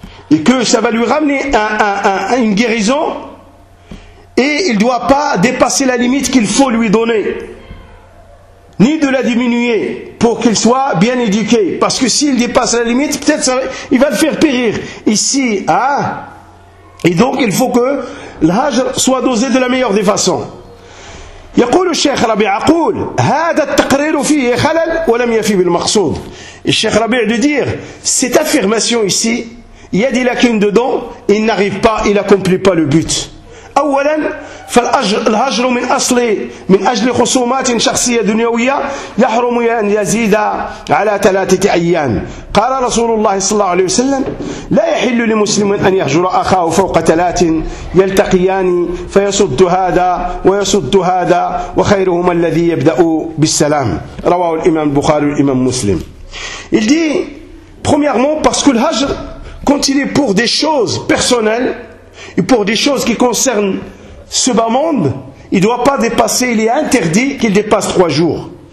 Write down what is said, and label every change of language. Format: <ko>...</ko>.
<fr>Et que ça va lui ramener une guérison, et il ne doit pas dépasser la limite qu'il faut lui donner, ni de la diminuer pour qu'il soit bien éduqué, parce que s'il dépasse la limite, peut-être il va le faire périr ici, hein? Et donc il faut que le hajr soit dosé de la meilleure des façons.</fr> <ar>يقول الشيخ ربيع أقول هذا التقرير فيه خلل ولم يفي بالمقصود.</ar> <fr>الشيخ ربيع de dire cette affirmation ici, il y a des lacunes dedans, il n'arrive pas, il accomplit pas le but.</fr> <ar>أولا فالهجر من أجل خصومات شخصية دنيوية يحرم أن يزيد على ثلاثة أيام. قال رسول الله صلى الله عليه وسلم لا يحل لمسلم أن يهجر أخاه فوق ثلاث يلتقيان فيصد هذا ويصد هذا وخيرهما الذي يبدأ بالسلام. رواه الإمام البخاري والإمام مسلم.</ar> <fr>Il dit premièrement parce que le hajr quand il est pour des choses personnelles et pour des choses qui concernent ce bas monde, il ne doit pas dépasser, il est interdit qu'il dépasse 3 jours.</fr>